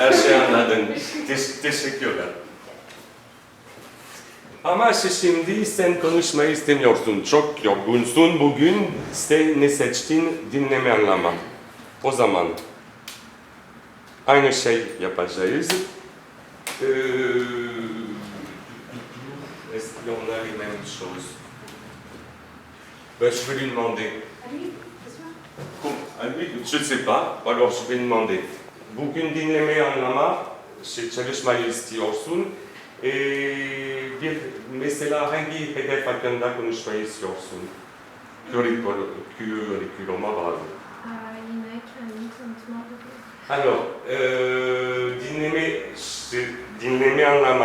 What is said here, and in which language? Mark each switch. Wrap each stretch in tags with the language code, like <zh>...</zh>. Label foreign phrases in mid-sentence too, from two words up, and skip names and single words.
<tr>Her şeyi anladın. Teşekkürler. Ama şimdi sen konuşmayı istemiyorsun. Çok yorgunsun bugün. Sen ne seçtin? Dinleme anlama. O zaman aynı şey yapacağız.</tr> <fr>Est-ce qu'on a les mêmes choses? Ben, je vais lui demander. Je ne sais pas. Alors je vais demander.</fr> <tr>Bugün dinlemeyi anlama çalışmayı istiyorsun. Mesela hangi hedef hakkında konuşmayı istiyorsun? Curriculum'a bağlı. Yine kendimi tanıtma. Alors, dinleme anlama.</tr>